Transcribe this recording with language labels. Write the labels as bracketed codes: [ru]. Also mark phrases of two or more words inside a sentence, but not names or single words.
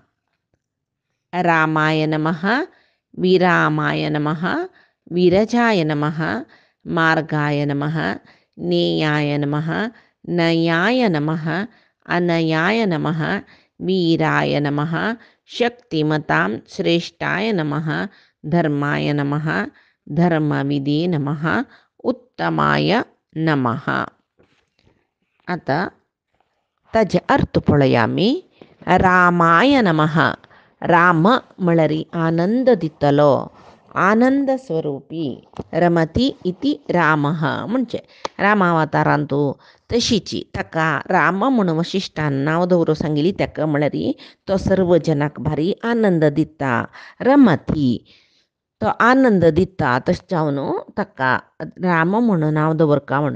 [sa] रामाय नमः, विरामाय नमः, विरजाय नमः, मार्गाय नमः, नेयाय नमः, नयाय नमः, अनयाय नमः, वीराय नमः, शक्तिमतां श्रेष्ठाय नमः, धर्माय नमः, धर्मविदे नमः, उत्तमाय नमः. [kok] आता ताजे अर्थ पळोवया आमी. रामाय नमः. राम म्हळ्यार आनंद दितलो, आनंद स्वरूपी. [sa] रमती इति रामः [kok] म्हणजे रामावतारांत तशीची ताका राम म्हणून वशिश्टान नांव दवरूंक सांगिल्ली. ताका म्हळ्यार तो सर्व जनाक भारी आनंद दिता. रमती तो आनंद दिता. तशें जावन ताका राम म्हणून नांव दवरका म्हणून.